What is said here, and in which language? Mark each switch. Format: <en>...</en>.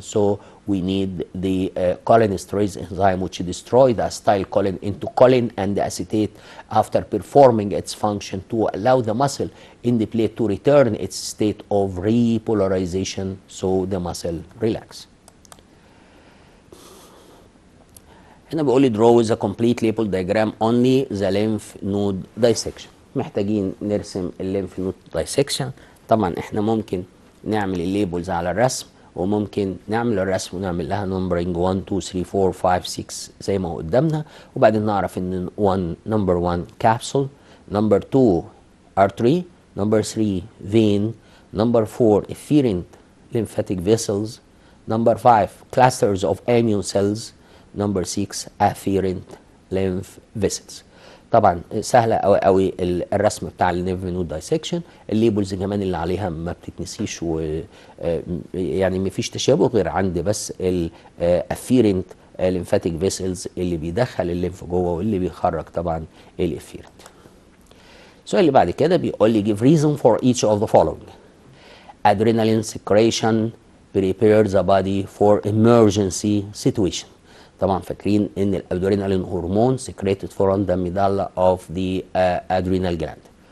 <en>So we need the cholinesterase enzyme, which destroy the acetylcholine into choline and acetate after performing its function to allow the muscle in the plate to return its state of repolarization, so the muscle relax.</en> <ar>هنا بيقول لي</ar> <en>draw with a complete label diagram only the lymph node dissection.</en> <ar>محتاجين نرسم الليمف نود دايسكشن. طبعا احنا ممكن نعمل الليبلز على الرسم، وممكن نعمل الرسم ونعمل لها نمبرنج 1 2 3 4 5 6 زي ما هو قدامنا، وبعدين نعرف ان نمبر 1 كابسول، نمبر 2 artery، نمبر 3 vein، نمبر 4 efferent lymphatic vessels، نمبر 5 clusters of immune cells، نمبر 6 afferent lymph vessels. طبعا سهله قوي قوي الرسم بتاع الليمف نود دايسكشن. الليبلز كمان اللي عليها ما بتتنسيش، و يعني ما فيش تشابه غير عند بس الافيرنت ليمفاتيك فيسلز اللي بيدخل الليمف جوه واللي بيخرج طبعا الافيرنت. السؤال اللي بعد كده بيقول لي</ar> <en>give reason for each of the following. Adrenaline secretion prepares the body for emergency situation.</en> <ar>طبعا فاكرين ان الادرينالين هرمون</ar> <en>secreted from the medulla of the adrenal gland.</en>